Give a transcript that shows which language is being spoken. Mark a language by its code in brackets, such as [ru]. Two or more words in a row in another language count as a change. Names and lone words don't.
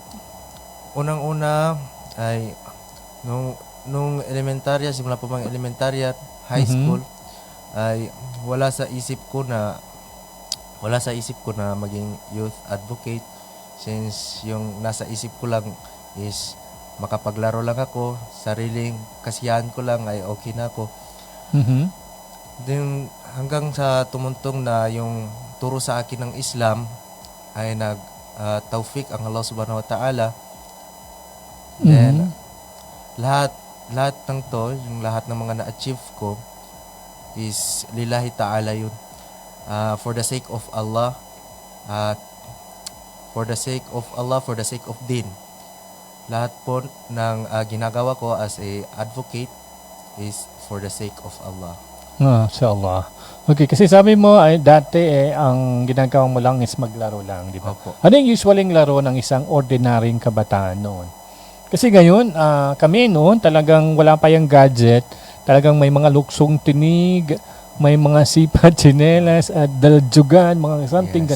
[tl] Unang-una ay nung elementarya, simula pa bang elementarya, high school, ay wala sa isip ko na maging [en] youth advocate, [tl] since yung nasa isip ko lang is makapaglaro lang ako, sariling kasiyahan ko lang ay okay na ako. Then, hanggang sa tumuntong na yung turo sa akin ng Islam ay nag-tawfik ang Allah [ar] سبحانه وتعالى. [tl] Then, lahat ng to, yung lahat ng mga na-achieve ko is [ar] لله تعالى [tl] yun. [en] For the sake of Allah, for the sake of din. [tl] Lahat po ng ginagawa ko [en] as a advocate is for the sake of Allah. [tl] Sa Allah. Okay, kasi sabi mo ay dati ang ginagawa mo lang is maglaro lang, di ba? Opo. Ano yung usualing laro ng isang ordinaryong kabataan noon? Kasi ngayon, kami noon talagang wala pa yung gadget, talagang may mga luksong tinig, may mga sipa, tsinelas, at daljugan, mga something ganun.